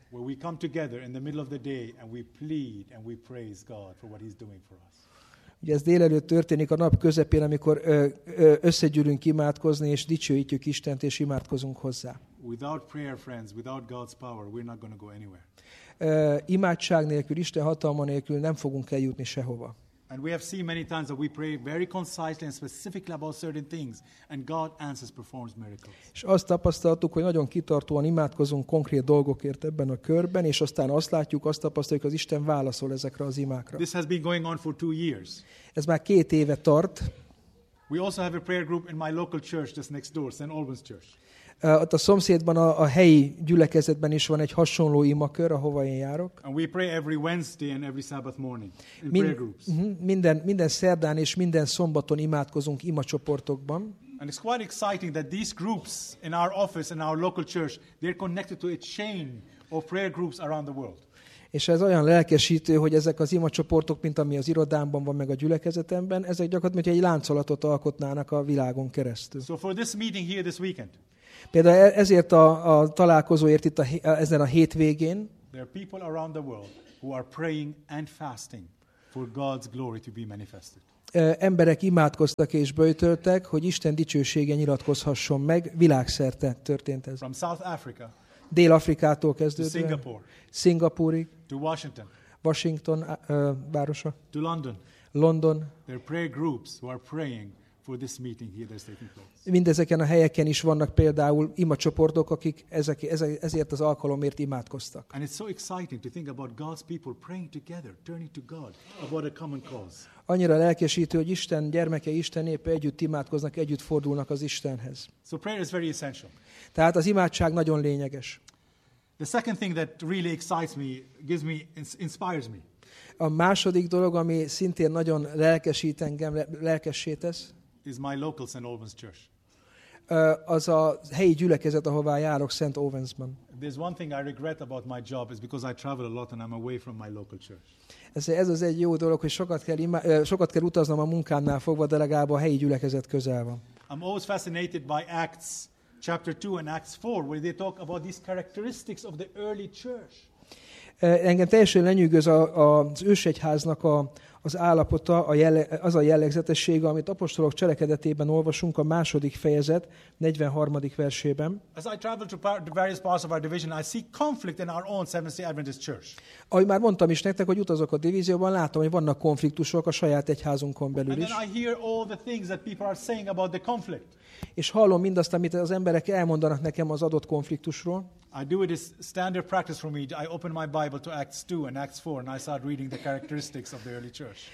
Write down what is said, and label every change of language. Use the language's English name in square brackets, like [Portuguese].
[English] Where we come together in the middle of the day and we plead and we praise God for what he's doing for us. [Hungarian] Ugye ez délelőtt történik a nap közepén, amikor összegyűlünk imádkozni, és dicsőítjük Istent, és imádkozunk hozzá. [English] Without prayer, friends, without God's power, we're not going to go anywhere. [Hungarian] Imádság nélkül, Isten hatalma nélkül nem fogunk eljutni sehova. [English] And we have seen many times that we pray very concisely and specifically about certain things, and God answers, performs miracles. [Hungarian] És azt tapasztaltuk, hogy nagyon kitartóan imádkozunk konkrét dolgokért ebben a körben, és aztán azt látjuk, azt tapasztaljuk, az Isten válaszol ezekre az imákra. [English] This has been going on for 2 years. [Hungarian] Ez már 2 éve tart. [English] We also have a prayer group in my local church, just next door, St. Albans Church. [Hungarian] Ott a szomszédban a helyi gyülekezetben is van egy hasonló imakör, ahova én járok. [English] And we pray every Wednesday and every Sabbath morning in prayer groups. [Hungarian] Minden szerdán és minden szombaton imádkozunk imacsoportokban. [English] And it's quite exciting that these groups in our office and our local church, they're connected to a chain of prayer groups around the world. [Hungarian] És ez olyan lelkesítő, hogy ezek az imacsoportok, mint ami az irodámban van, meg a gyülekezetemben, ezek gyakorlatilag egy láncolatot alkotnának a világon keresztül. [English] So for this meeting here this weekend. [Hungarian] Például ezért a találkozóért itt ezen a hétvégén. [English] There are people around the world who are praying and fasting for God's glory to be manifested. [Hungarian] Emberek imádkoztak és böjtöltek, hogy Isten dicsősége nyilatkozhasson meg. Világszerte történt ez. [English] From South Africa. [Hungarian] Dél-Afrikától kezdődve. [English] Singapore. [Hungarian] Singapúrig. [English] To Washington. [Hungarian] Washington városa. [English] To London. [Hungarian] London. [English] There are prayer groups who are praying for this meeting here that's taking place. [Hungarian] Mindezeken a helyeken is vannak például imacsoportok, akik ezért az alkalomért imádkoztak. [English] And it's so exciting to think about God's people praying together, turning to God about a common cause. [Hungarian] Annyira lelkesítő, hogy Isten gyermeke, Isten népe együtt imádkoznak, együtt fordulnak az Istenhez. [English] So prayer is very essential. [Hungarian] Tehát az imádság nagyon lényeges. [English] The second thing that really excites me, gives me, inspires me. [Hungarian] A második dolog, ami szintén nagyon lelkesít engem, lelkessé tesz, [English] is my local St. Albans Church. [Hungarian] Az a helyi gyülekezet, ahová járok, St. Albans-ban. [English] There's one thing I regret about my job is because I travel a lot and I'm away from my local church. [Hungarian] Ez az egy jó dolog, hogy sokat kell utaznom a munkámnál fogva, de legalább a helyi gyülekezet közel van. [English] I'm always fascinated by Acts chapter 2 and Acts 4 where they talk about these characteristics of the early church. [Hungarian] Engem teljesen lenyűgöz az ősegyháznak az állapota, az a jellegzetessége, amit apostolok cselekedetében olvasunk a második fejezet 43. versében. [English] As I travel to various parts of our division, I see conflict in our own Seventh-day Adventist church. [Hungarian] Ahogy már mondtam is nektek, hogy utazok a divízióban, látom, hogy vannak konfliktusok a saját egyházunkon belül is. [English] And then I hear all the things that people are saying about the conflict. [Hungarian] És hallom mindazt, amit az emberek elmondanak nekem az adott konfliktusról. [English] I do it as standard practice for me. I open my Bible to Acts 2 and Acts 4 and I start reading the characteristics of the early church.